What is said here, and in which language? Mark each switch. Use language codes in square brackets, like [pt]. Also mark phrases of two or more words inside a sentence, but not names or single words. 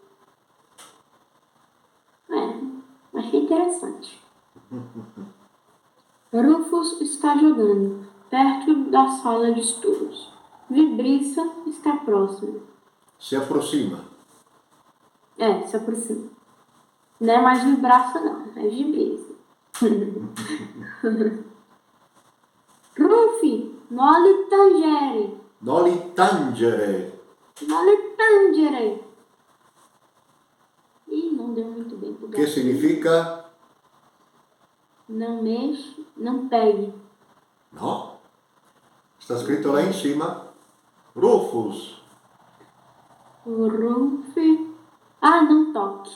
[pt] Achei interessante. Rufus está jogando, perto da sala de estudos. Vibriça está próximo. Se aproxima. Se aproxima. Não é mais vibraça, não. É vibriça. [la] Rufi, noli tangere. Noli tangere. Noli tangere. [pt] Ih, não deu muito bem pro Que gato. significa? Não mexe, não pegue. No. Está escrito lá em cima. Rufus. Rufi. Ah, não toque.